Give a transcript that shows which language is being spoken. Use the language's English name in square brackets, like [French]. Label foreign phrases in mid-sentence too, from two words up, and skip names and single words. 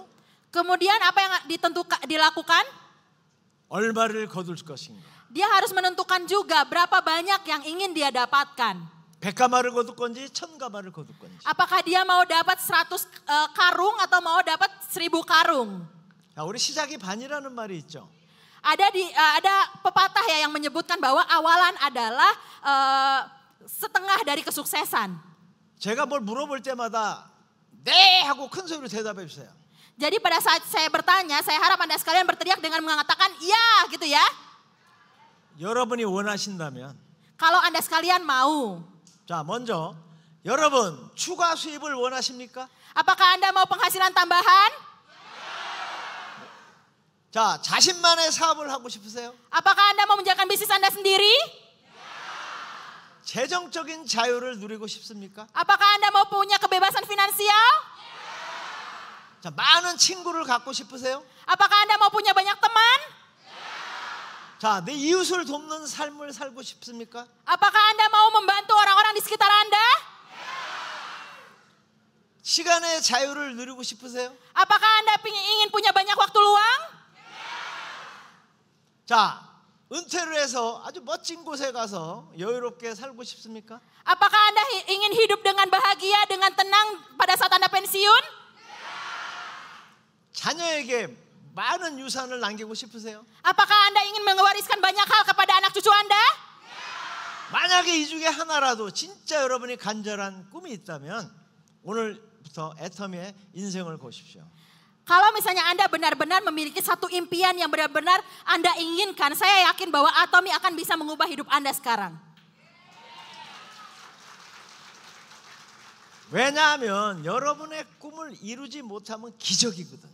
[Indonesian] Kemudian apa yang dilakukan? [Korean] 얼마를 거둘 것인가? [Indonesian] Dia harus menentukan juga berapa banyak yang ingin dia dapatkan. [Korean] 100가마를 거둘 건지 1000가마를 거둘 건지. [Indonesian] Apakah dia mau dapat 100 karung atau mau dapat 1000 karung? [Korean] 자, 우리 시작이 반이라는 말이 있죠. [Indonesian] Ada pepatah ya yang menyebutkan bahwa awalan adalah setengah dari kesuksesan. [Korean] 제가 뭘 물어볼 때마다 네 하고 큰 소리로 대답해 주세요. [Indonesian] Jadi pada saat saya bertanya, saya harap Anda sekalian berteriak dengan mengatakan iya gitu ya. [Korean] 여러분이 원하신다면. [Indonesian] Kalau Anda sekalian mau. [Korean] 자, 먼저 여러분 추가 수입을 원하십니까? [Indonesian] Apakah Anda mau penghasilan tambahan? [Korean] 자, 자신만의 사업을 하고 싶으세요? [Indonesian] Apakah Anda mau menjalankan bisnis Anda sendiri? [Korean] 재정적인 자유를 누리고 싶습니까? [Indonesian] Apakah Anda mau punya kebebasan finansial? [Korean] 자, 많은 친구를 갖고 싶으세요? [Indonesian] Apakah Anda mau punya banyak teman? [Korean] 자, 내 이웃을 돕는 삶을 살고 싶습니까? [Indonesian] Apakah Anda mau membantu orang-orang di sekitar Anda? [Korean] 시간의 자유를 누리고 싶으세요? [Indonesian] Apakah Anda ingin punya banyak waktu luang? [Korean] 자, 은퇴를 해서 아주 멋진 곳에 가서 여유롭게 살고 싶습니까? [Indonesian] Apakah Anda ingin hidup dengan bahagia, dengan tenang pada saat Anda pensiun? [Korean] 자녀에게 많은 유산을 남기고 싶으세요? [Indonesian] Apakah Anda ingin mewariskan banyak hal kepada anak cucu Anda? [Korean] 만약에 이 중에 하나라도 진짜 여러분이 간절한 꿈이 있다면 오늘부터 애터미의 인생을 보십시오. [Indonesian] Kalau misalnya Anda benar-benar memiliki satu impian yang benar-benar Anda inginkan, saya yakin bahwa Atomy akan bisa mengubah hidup Anda sekarang. [Korean] 왜냐하면 여러분의 꿈을 이루지 못하면 기적이거든요.